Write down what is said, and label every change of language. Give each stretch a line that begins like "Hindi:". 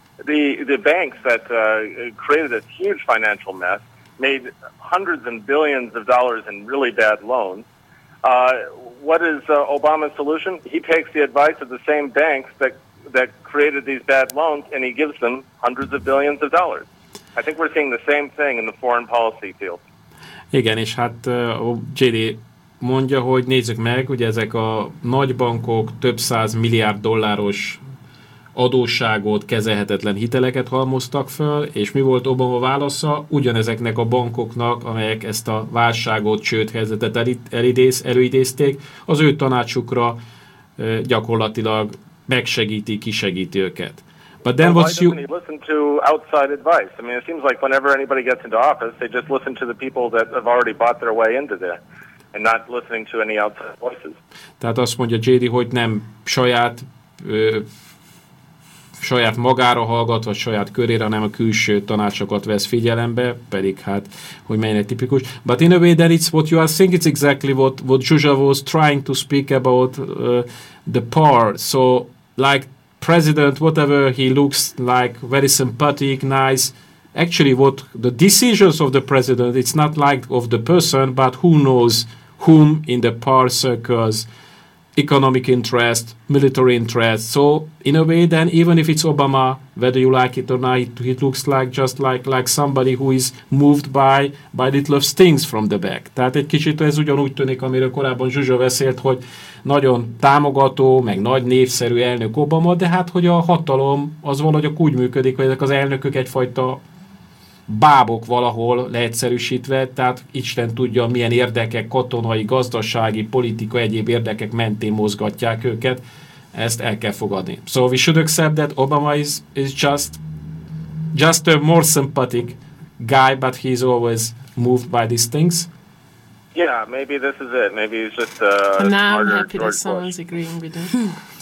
English: The banks that created a huge financial mess made hundreds and billions of dollars in really bad loans. What is Obama's solution? He takes the advice of the same banks that created these bad loans, and he gives them hundreds of billions of dollars. I think we're seeing the same thing in the foreign policy field.
Hungarian: Igen, és hát J.D. mondja, hogy nézzük meg, hogy ezek a nagybankok több száz milliárd dolláros adósságot, kezelhetetlen hiteleket halmoztak föl, és mi volt Obama válasza? Ugyanezeknek a bankoknak, amelyek ezt a válságot, sőt, helyzetet előidézték, az ő tanácsukra gyakorlatilag megsegíti, kisegíti őket.
English: But then what's you... Why doesn't he listen to outside advice? I mean, it seems like whenever anybody gets into office, they just listen to the people that have already bought their way into there. And not listening to any outside voices.
Hungarian: Tehát azt mondja J.D., hogy nem saját... saját magára hallgat, vagy saját körére, hanem a külső tanácsokat vesz figyelembe, pedig hát, hogy mennyire tipikus.
English: But in a way that it's what you are saying, it's exactly what Zsuzsa was trying to speak about the power. So, like, president, whatever he looks like, very sympathetic, nice, actually what the decisions of the president, it's not like of the person, but who knows whom in the power circles, economic interest, military interest. So, in a way, then, even if it's Obama, whether you like it or not, he looks like just like somebody who is moved by little stings from the back.
Hungarian: Tehát egy kicsit ez ugyanúgy tűnik, amiről korábban Zsuzsa beszélt, hogy nagyon támogató, meg nagy névszerű elnök Obama, de hát, hogy a hatalom az valahogy úgy működik, hogy ezek az elnökök egyfajta bábok valahol leegyszerűsítve, tehát Isten tudja, milyen érdekek, katonai, gazdasági, politika, egyéb érdekek mentén mozgatják őket. Ezt el kell fogadni.
English: So we should accept that Obama is just a more sympathetic guy, but he's always moved by these things. Yeah, maybe this is it. Maybe he's just I'm happy that someone's agreeing with him.